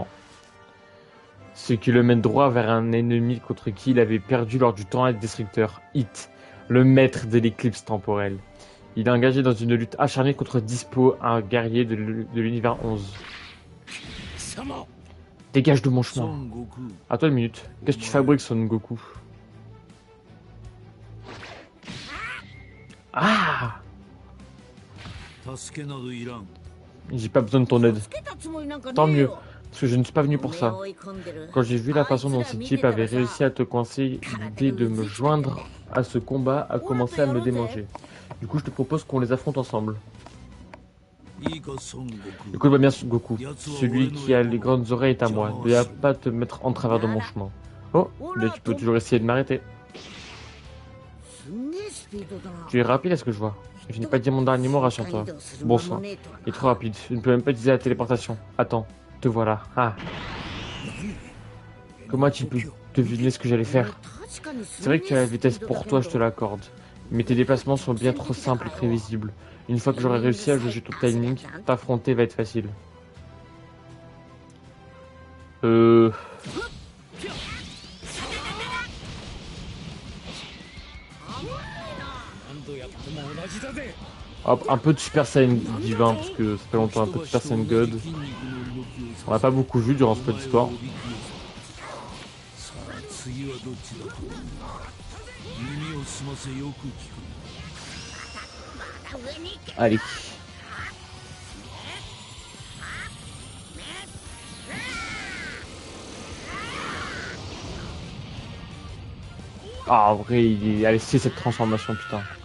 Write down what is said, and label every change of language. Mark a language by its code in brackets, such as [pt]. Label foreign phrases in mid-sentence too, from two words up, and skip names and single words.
[fr] Ce qui le mène droit vers un ennemi contre qui il avait perdu lors du temps destructeur, Hit, le maître de l'éclipse temporelle. Il est engagé dans une lutte acharnée contre Dispo, un guerrier de l'univers 11. Dégage de mon chemin. 孫悟空 À toi une minute. Qu'est-ce que tu fabriques, Son Goku? Ah! [ja] 助けなどいらん [fr] J'ai pas besoin de ton aide. [ja] つけたつもりなんかねえよ。 [fr] Tant mieux, parce que je ne suis pas venu pour [ja] おめえ [fr] ça. [ja] を追い込んでる [fr] Quand j'ai vu la façon dont ces types avaient réussi à te coincer, l'idée de me joindre à ce combat a commencé à me démanger. Du coup, je te propose qu'on les affronte ensemble. [ja] いいか孫悟空 [fr] Écoute-moi bien, Goku. Celui qui a les grandes oreilles est à moi. Ne viens pas te mettre en travers de mon chemin. Oh, mais tu peux toujours essayer de m'arrêter. [ja] すんげえスピードだな。 [fr] Tu es rapide à ce que je vois. Je n'ai pas dit mon dernier mot, rassure-toi. Bon sang, il est trop rapide. Je ne peux même pas utiliser la téléportation. Attends, te voilà. Ah. Comment tu peux deviner ce que j'allais faire? C'est vrai que tu as la vitesse pour toi, je te l'accorde. Mais tes déplacements sont bien trop simples et prévisibles. Une fois que j'aurai réussi à juger ton timing, t'affronter va être facile. [ja] 何度やっても同じだぜ [fr] Hop, un peu de Super Saiyan divin, parce que ça fait longtemps, un peu de Super Saiyan God. On n'a pas beaucoup vu durant ce peu d'histoire. [ja] さあ次はどっちだ耳を澄ませよく聞く [fr] Allez. Ah, en vrai, il est... Allez, c'est cette transformation, putain.